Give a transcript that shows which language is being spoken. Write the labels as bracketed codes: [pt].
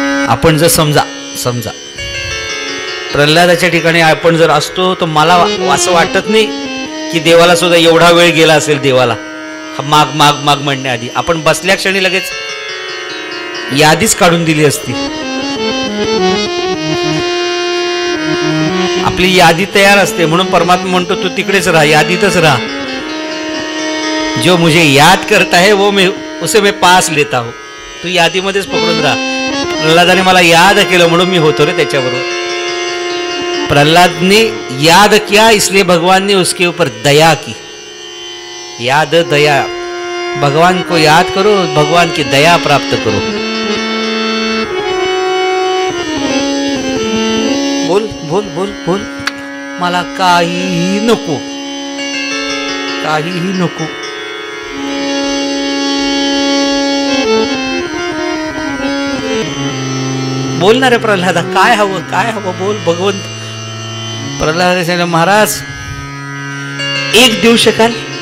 [mr] आपण जर समजा प्रल्हादाच्या ठिकाणी आपण जर असतो तर मला असं वाटत नाही की देवाला सुद्धा एवढा वेळ गेला असेल. देवाला माग माग माग म्हणण्याआधी आपण बसल्या क्षणी लगेच यादीच काढून दिली असती. आपली यादी तयार असते. म्हणून परमात्मा म्हणतो तू तिकडेच राहा, यादीतच राहा. [hi] जो मुझे याद करता है वो उसे मैं पास लेता हूं. [mr] तू यादीमध्येच पकडून राहा. प्रल्हादाने मला याद केलं म्हणून मी होतो रे त्याच्याबरोबर. [hi] प्रल्हाद ने याद किया इसलिए भगवान ने उसके ऊपर दया की. याद दया, भगवान को याद करो, भगवान की दया प्राप्त करो. [mr] बोल बोल बोल बोल, मला काहीही नको, काहीही नको. बोल ना रे प्रल्हादा, काय हवं, काय हवं, बोल. भगवंत प्रल्हादाने सांगितलं, महाराज एक देऊ शकाल.